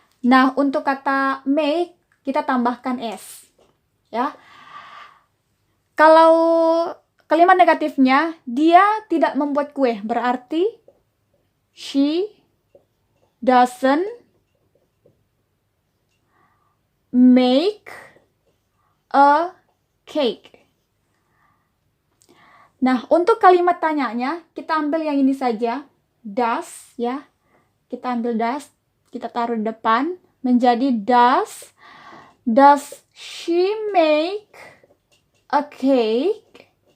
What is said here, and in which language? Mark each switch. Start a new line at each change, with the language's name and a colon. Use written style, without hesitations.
Indonesian: Nah, untuk kata make kita tambahkan s. Ya. Kalau kalimat negatifnya, dia tidak membuat kue. Berarti
English: she doesn't make a cake.
Indonesian: Nah, untuk kalimat tanyanya, kita ambil yang ini saja. Does, ya. Kita ambil does, kita taruh di depan. Menjadi
English: does she make a cake?